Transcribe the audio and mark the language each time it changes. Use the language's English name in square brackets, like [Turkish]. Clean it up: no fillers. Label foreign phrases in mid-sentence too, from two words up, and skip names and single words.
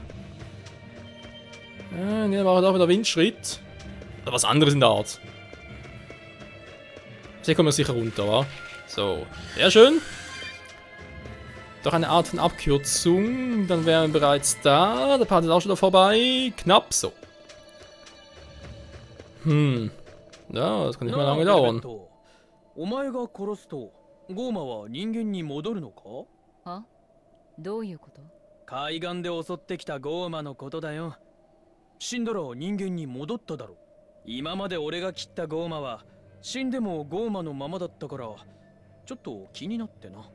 [German] Ne, war auch wieder Windschritt. Oder was anderes in der Art. Hier kommen wir sicher runter, wa? So, sehr schön. Doch eine Art von Abkürzung. Dann wären wir bereits da. Der Part ist auch schon da vorbei. Knapp so. Ja, das kann nicht mehr lange dauern. [Japanese] お前が殺すとゴーマは人間に戻るのか？は？どういうこと？海岸で襲ってきたゴーマのことだよ。死んだら人間に戻っただろ。今まで俺が切ったゴーマは死んでもゴーマのままだったからちょっと気になってな。